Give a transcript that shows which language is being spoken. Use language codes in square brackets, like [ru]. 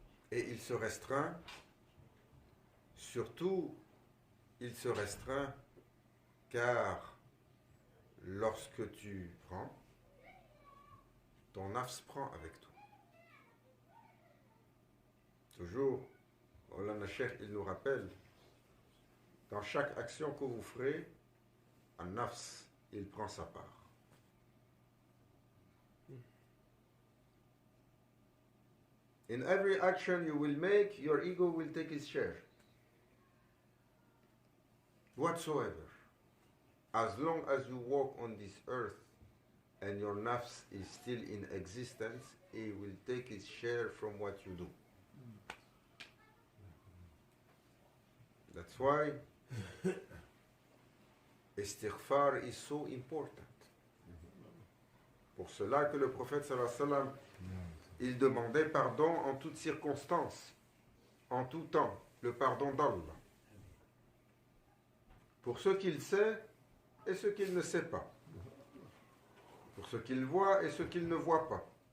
[fr] Et il se restreint, surtout, il se restreint car lorsque tu prends, ton nafs prend avec toi. Toujours, Maulana Cheikh, il nous rappelle, dans chaque action que vous ferez, un nafs, il prend sa part. [en] In every action you will make, your ego will take its share. Whatsoever. As long as you walk on this earth and your nafs is still in existence, it will take its share from what you do. That's why istighfar is so important. [fr] Pour cela que le prophète [ar] sallallahu alayhi wa sallam, [fr] il demandait pardon en toutes circonstances, en tout temps, le pardon d'Allah. Pour ce qu'il sait et ce qu'il ne sait pas. Pour ce qu'il voit et ce qu'il ne voit pas.